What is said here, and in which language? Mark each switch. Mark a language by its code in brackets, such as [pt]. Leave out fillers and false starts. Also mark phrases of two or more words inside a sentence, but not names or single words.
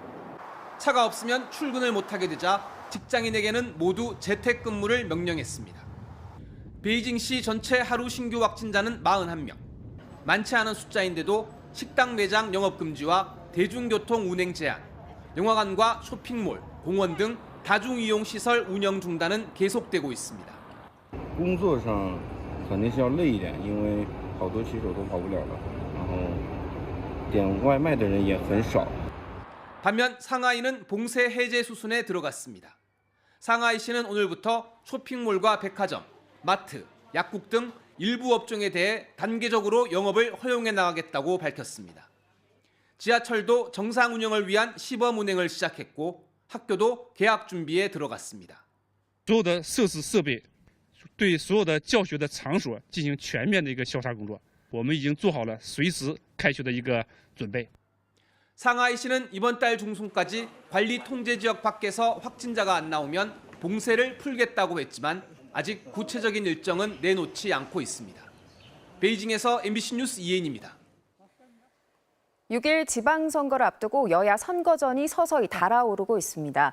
[ko] 차가 없으면 출근을 못하게 되자 직장인에게는 모두 재택근무를 명령했습니다. 베이징시 전체 하루 신규 확진자는 41명. 많지 않은 숫자인데도 식당 매장 영업금지와 대중교통 운행 제한, 영화관과 쇼핑몰, 공원 등 다중이용시설 운영 중단은 계속되고 있습니다. [zh] 工作上肯定是要累一点，因为好多骑手都跑不了了，然后点外卖的人也很少。 [ko] 반면 상하이는 봉쇄 해제 수순에 들어갔습니다. 상하이시는 오늘부터 쇼핑몰과 백화점, 마트, 약국 등 일부 업종에 대해 단계적으로 영업을 허용해 나가겠다고 밝혔습니다. 지하철도 정상 운영을 위한 시범 운행을 시작했고 학교도 개학 준비에 들어갔습니다. [zh] 所有的设施设备对所有的教学的场所进行全面的一个消杀工作，我们已经做好了随时开学的一个准备。 [ko] 상하이시는 이번 달 중순까지 관리 통제 지역 밖에서 확진자가 안 나오면 봉쇄를 풀겠다고 했지만 아직 구체적인 일정은 내놓지 않고 있습니다. 베이징에서 MBC 뉴스 이혜인입니다. 6일 지방선거를 앞두고 여야 선거전이 서서히 달아오르고 있습니다.